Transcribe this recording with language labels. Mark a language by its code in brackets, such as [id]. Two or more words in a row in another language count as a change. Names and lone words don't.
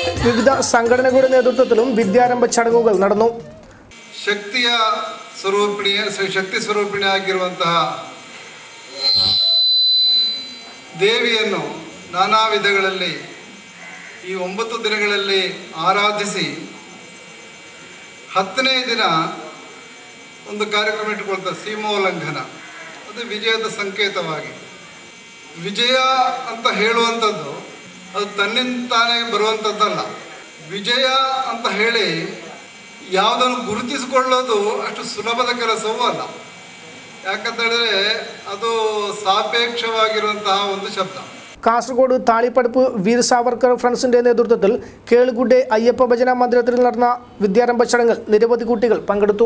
[ml] വിവിധ സംഘടനകളുടെ നേതൃത്വത്തിലും വിദ്യാരംഭ ചടങ്ങുകൾ നടന്നു. [kn] ಶಕ್ತಿ ಸ್ವರೂಪಿಣಿಯಾಗಿರುವಂತಹ ದೇವಿಯನ್ನು ನಾನಾ ವಿಧಗಳಲ್ಲಿ ಈ 9 ದಿನಗಳಲ್ಲಿ ಆರಾಧಿಸಿ 10ನೇ ದಿನ ಒಂದು ಕಾರ್ಯಕ್ರಮ ಇಟ್ಟುಕೊಳ್ತಾರೆ, ಸೀಮೋಲ್ಲಂಘನ. ಅದು ವಿಜಯದ ಸಂಕೇತವಾಗಿ. ವಿಜಯ ಅಂತ ಹೇಳುವಂಥದ್ದು ಅದು ತನ್ನಿಂತಾನೇ ಬರುವಂಥದ್ದಲ್ಲ. ವಿಜಯ ಅಂತ ಹೇಳಿ ಯಾವುದನ್ನು ಗುರುತಿಸಿಕೊಳ್ಳೋದು ಅಷ್ಟು ಸುಲಭದ ಕೆಲಸವೂ ಅಲ್ಲ. ಯಾಕಂತೇಳಿದ್ರೆ ಅದು ಸಾಪೇಕ್ಷವಾಗಿರುವಂತಹ ಒಂದು ಶಬ್ದ. [ml] കാസർഗോഡ് താളിപ്പടപ്പ് വീർ സാവർക്കർ ഫ്രണ്ട്സിന്റെ നേതൃത്വത്തിൽ കേളുകുഡെ അയ്യപ്പ ഭജന മന്ദിരത്തിൽ നടന്ന വിദ്യാരംഭ ചടങ്ങിൽ നിരവധി കുട്ടികൾ പങ്കെടുത്തു.